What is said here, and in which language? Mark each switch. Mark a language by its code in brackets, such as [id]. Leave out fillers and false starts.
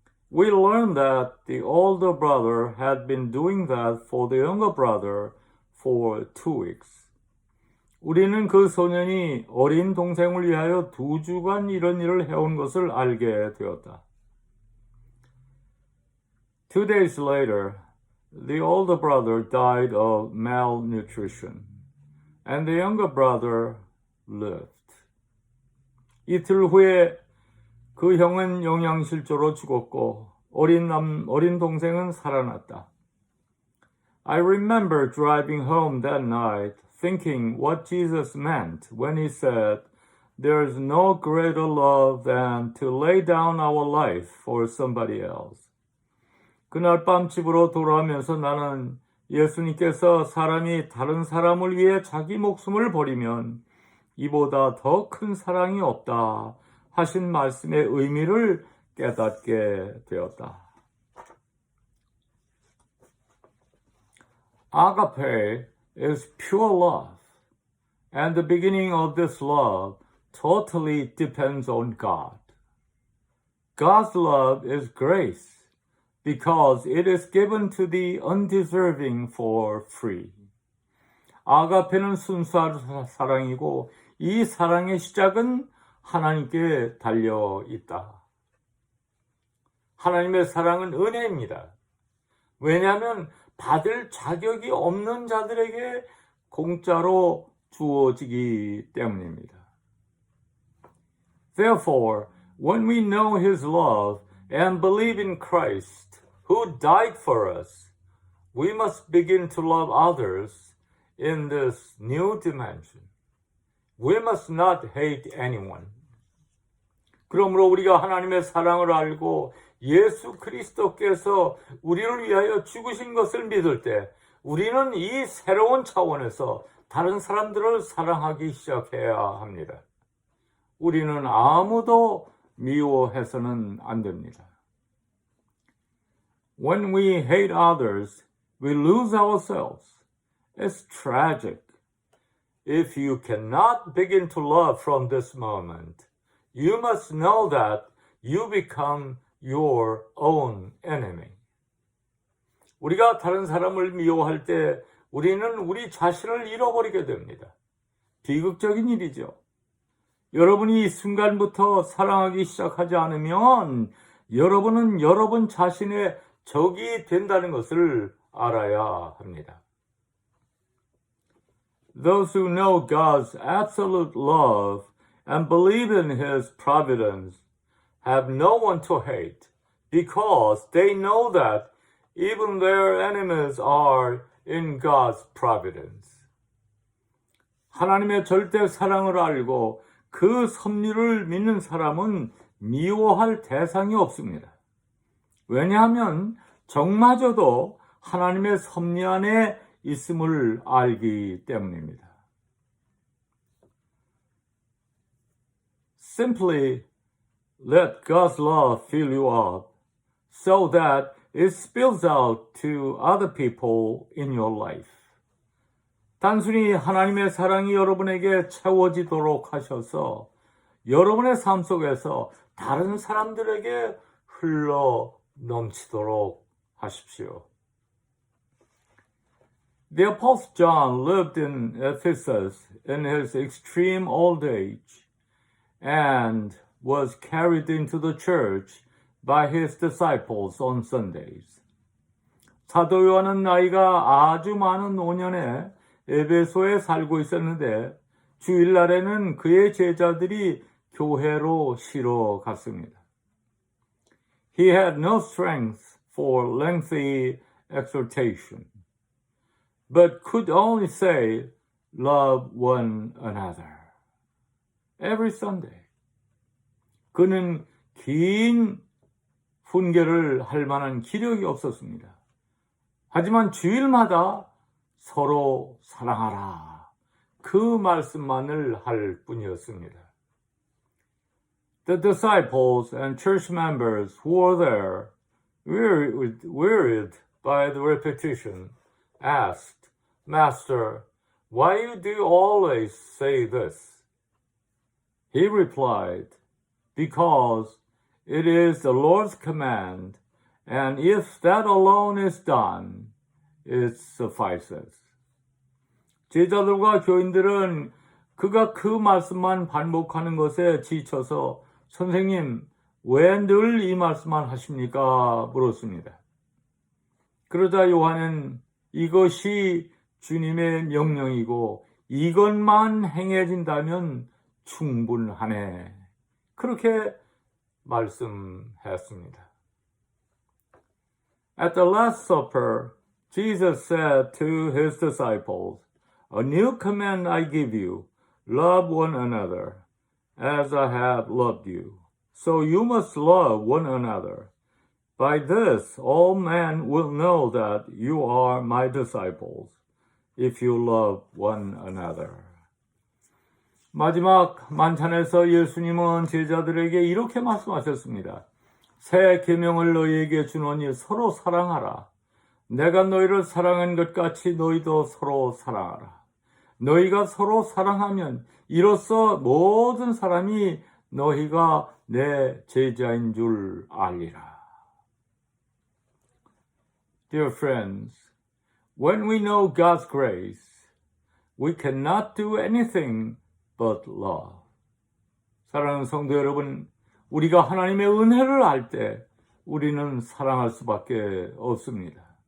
[en] We learned that the older brother had been doing that for the younger brother for 2 weeks. [ko] 우리는 그 소년이 어린 동생을 위하여 2주간 이런 일을 해온 것을 알게 되었다. [en] 2 days later, the older brother died of malnutrition, and the younger brother lived. [ko] 이틀 후에 그 형은 영양실조로 죽었고 어린 동생은 살아났다. [en] I remember driving home that night thinking what Jesus meant when he said, "There's no greater love than to lay down our life for somebody else." [ko] 그날 밤 집으로 돌아오면서 나는 예수님께서 사람이 다른 사람을 위해 자기 목숨을 버리면 이보다 더 큰 사랑이 없다 하신 말씀의 의미를 깨닫게 되었다. [en] Agape is pure love, and the beginning of this love totally depends on God. God's love is grace, because it is given to the undeserving for free. [ko] 아가페는 순수한 사랑이고 이 사랑의 시작은 하나님께 달려 있다. 하나님의 사랑은 은혜입니다. 왜냐하면 받을 자격이 없는 자들에게 공짜로 주어지기 때문입니다. [en] Therefore, when we know His love and believe in Christ, who died for us, we must begin to love others in this new dimension. We must not hate anyone. [ko] 그러므로 우리가 하나님의 사랑을 알고 예수 그리스도께서 우리를 위하여 죽으신 것을 믿을 때 우리는 이 새로운 차원에서 다른 사람들을 사랑하기 시작해야 합니다. 우리는 아무도 미워해서는 안 됩니다. [en] When we hate others, we lose ourselves. It's tragic. If you cannot begin to love from this moment, you must know that you become your own enemy. [ko] 우리가 다른 사람을 미워할 때 우리는 우리 자신을 잃어버리게 됩니다. 비극적인 일이죠. 여러분이 이 순간부터 사랑하기 시작하지 않으면 여러분은 여러분 자신의 적이 된다는 것을 알아야 합니다. [en] Those who know God's absolute love and believe in His providence have no one to hate because they know that even their enemies are in God's providence. [ko] 하나님의 절대 사랑을 알고 그 섭리를 믿는 사람은 미워할 대상이 없습니다. 왜냐하면 적마저도 하나님의 섭리 안에 있음을 알기 때문입니다. [en] Simply let God's love fill you up so that it spills out to other people in your life. [ko] 단순히 하나님의 사랑이 여러분에게 채워지도록 하셔서 여러분의 삶 속에서 다른 사람들에게 흘러 넘치도록 하십시오. [en] The Apostle John lived in Ephesus in his extreme old age and was carried into the church by his disciples on Sundays. [ko] 사도 요한은 나이가 아주 많은 노년에 에베소에 살고 있었는데 주일날에는 그의 제자들이 교회로 실어 갔습니다. [en] He had no strength for lengthy exhortation, but could only say, love one another. Every Sunday. [ko] 그는 긴 훈계를 할 만한 기력이 없었습니다. 하지만 주일마다 서로 사랑하라. 그 말씀만을 할 뿐이었습니다. [en] The disciples and church members who were there, wearied by the repetition, asked, Master, why do you always say this? He replied, Because it is the Lord's command, and if that alone is done, it suffices. [ko] 제자들과 교인들은 그가 그 말씀만 반복하는 것에 지쳐서 선생님, 왜 늘 이 말씀만 하십니까? 물었습니다. 그러자 요한은 이것이 주님의 명령이고 이것만 행해진다면 충분하네. 그렇게 말씀했습니다. [en] At the Last Supper, Jesus said to his disciples, A new command I give you, love one another, as I have loved you. So you must love one another. By this, all men will know that you are my disciples, if you love one another. [ko] 마지막 만찬에서 예수님은 제자들에게 이렇게 말씀하셨습니다. 새 계명을 너희에게 주노니 서로 사랑하라. 내가 너희를 사랑한 것 같이 너희도 서로 사랑하라. 너희가 서로 사랑하면 이로써 모든 사람이 너희가 내 제자인 줄 알리라. [en] Dear friends, when we know God's grace, we cannot do anything but love. [ko] 사랑하는 성도 여러분, 우리가 하나님의 은혜를 알 때 우리는 사랑할 수밖에 없습니다.